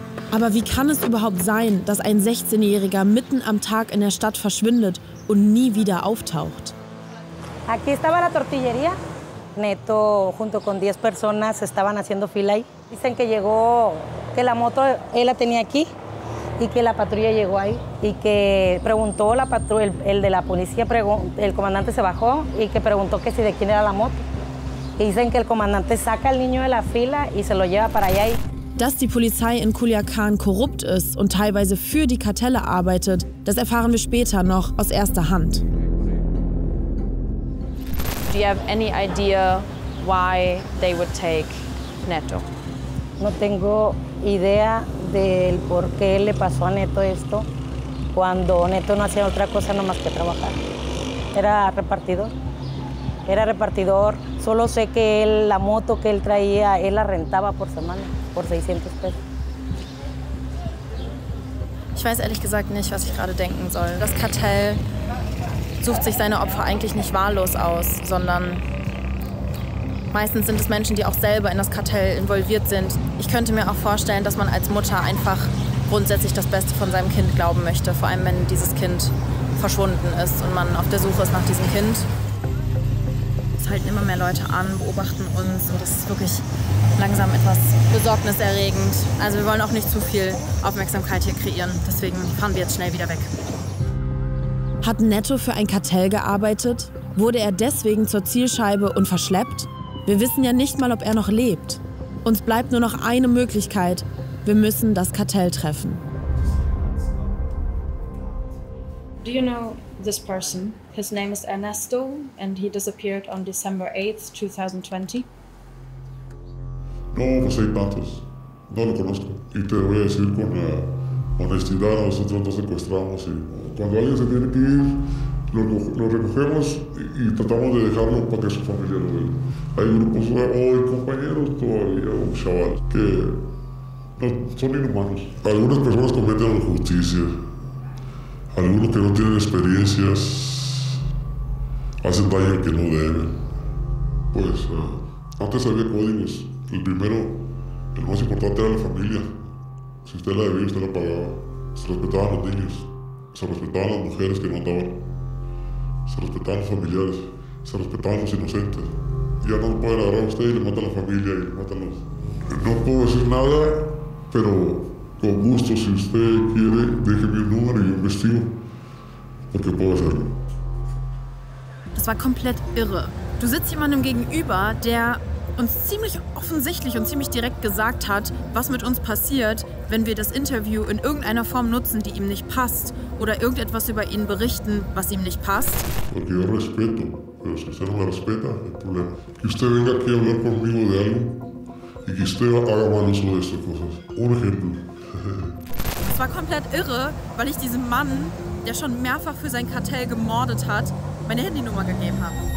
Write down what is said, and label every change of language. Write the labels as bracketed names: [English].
[German] Aber wie kann es überhaupt sein, dass ein 16-Jähriger mitten am Tag in der Stadt verschwindet und nie wieder auftaucht? [Spanish] Aquí estaba la tortillería. Neto junto con 10 personas estaban haciendo fila ahí. Dicen que llegó, que la moto él la tenía aquí y que la patrulla llegó ahí y que preguntó la patrulla, el de la policía, el comandante se bajó y que preguntó que si de quién era la moto. Y dicen que el comandante saca al niño de la fila y se lo lleva para allá. [German] Dass die Polizei in Culiacán korrupt ist und teilweise für die Kartelle arbeitet, das erfahren wir später noch aus erster Hand. [English] Do you have any idea why they would take Neto? [Spanish] No tengo idea del por qué le pasó a Neto esto cuando Neto no hacía otra cosa nomás que trabajar. Era repartidor. Era repartidor. Solo sé que él, la moto que él traía, él la rentaba por semana, por 600 pesos. [German] Ich weiß ehrlich gesagt nicht, was ich gerade denken soll. Das Kartell sucht sich seine Opfer eigentlich nicht wahllos aus, sondern meistens sind es Menschen, die auch selber in das Kartell involviert sind. Ich könnte mir auch vorstellen, dass man als Mutter einfach grundsätzlich das Beste von seinem Kind glauben möchte, vor allem wenn dieses Kind verschwunden ist und man auf der Suche ist nach diesem Kind. Es halten immer mehr Leute an, beobachten uns und das ist wirklich langsam etwas besorgniserregend. Also wir wollen auch nicht zu viel Aufmerksamkeit hier kreieren, deswegen fahren wir jetzt schnell wieder weg. Hat Neto für ein Kartell gearbeitet? Wurde er deswegen zur Zielscheibe und verschleppt? Wir wissen ja nicht mal, ob er noch lebt. Uns bleibt nur noch eine Möglichkeit. Wir müssen das Kartell treffen. [English] Do you know this person? His name is Ernesto and he disappeared on December 8th, 2020. [Spanish] No, pues hay tantos. No lo conozco. Y te voy a decir con honestidad, nosotros nos secuestramos y cuando alguien se tiene que ir, lo recogemos y tratamos de dejarlo para que su familia lo vea. Hay grupos o compañeros todavía, o chavales, que no, son inhumanos. Algunas personas cometen injusticia. Algunos que no tienen experiencias hacen daño que no deben. Pues antes había códigos. El primero, el más importante era la familia. Si usted la debía, usted la pagaba. Se respetaban los niños. Se respetaban las mujeres que no andaban, se respetaban los familiares, se respetaban los inocentes. Ya no lo pueden agarrar a usted y le matan a la familia y le matan a los... No puedo decir nada, pero con gusto, si usted quiere, déjeme un número y yo investigo, porque puedo hacerlo. [German] Das war komplett irre. Du sitzt jemandem gegenüber, der uns ziemlich offensichtlich und ziemlich direkt gesagt hat, was mit uns passiert, wenn wir das Interview in irgendeiner Form nutzen, die ihm nicht passt, oder irgendetwas über ihn berichten, was ihm nicht passt. [Spanish] Porque yo respeto, pero si usted no me respeta, no hay problema. Que usted venga aquí a hablar conmigo de algo y que usted haga mal uso de estas cosas. Un ejemplo. [German] Es war komplett irre, weil ich diesem Mann, der schon mehrfach für sein Kartell gemordet hat, meine Handynummer gegeben habe.